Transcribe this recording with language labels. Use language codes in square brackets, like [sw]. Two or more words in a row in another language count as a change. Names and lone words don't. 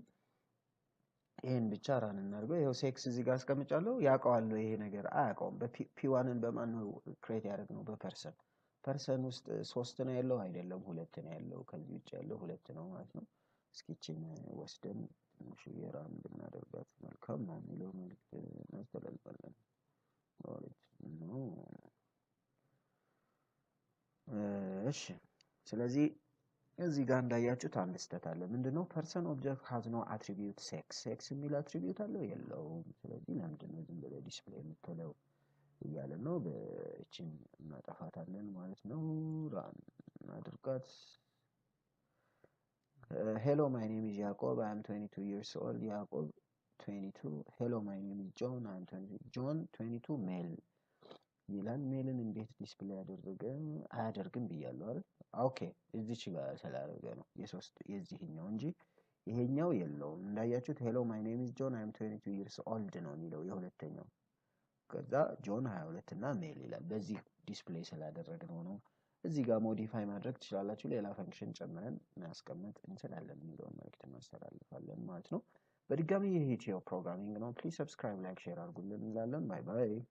[am] ይሄን ብቻ ራን እናድርገው ይሄው ሴክስ እዚህ ጋር አስቀምጫለሁ ያውቀዋል ይሄ ነገር አያውቀውም በp1ን በማን ነው ክሬት ያደርግነው በፐርሰን ውስጥ 3 ነው ያለው አይደለም 2 ነው ያለው ከዚህ ውጭ ያለው 2 ነው ማለት ነው እስኪችን ወስደን ትንሽ የራን ብናደርጋት መልካም ነው የሚለው መልእክት እናስተላልፋለን ነው እሺ ስለዚህ እዚህ ጋር እንዳያችሁት አንድ ስህተት አለ ምንድነው [en] person object has no attribute [am] ሴክስ የሚል አትሪቢዩት አለው የለውም ስለዚህ ለምንድነው ዝም ብሎ ዲስፕሌይ የምትለው እያለ ነው በእቺን እናጠፋታለን ማለት ነው ራን እናድርጋት hello my name is Jacob I am 22 years old Jacob 22 hello my name is John I am 22 John 22 male ይላል ሜልን እንዴት ዲስፕሌይ አያደርግም ብያለሁ አይደል ኦኬ እዚች ጋር ስላደረገ ነው የሶስት የዚህኛው እንጂ ይሄኛው የለውም እንዳያችሁት [en] hello my name is John I am 22 years old [am] ነው የሚለው የሁለተኛው ከዛ ጆን 22 እና ሜል ይላል በዚህ ዲስፕሌይ ስላደረግነው ነው እዚህ ጋር ሞዲፋይ ማድረግ ትችላላችሁ ሌላ ፈንክሽን ጨምረን ማስቀመጥ እንችላለን የሚለውን መልእክት እናስተላልፋለን ማለት ነው በድጋሚ ይሄ ኢትዮ ፕሮግራሚንግ ነው [en] please subscribe like share [am] አድርጉልን እንላለን [en] bye bye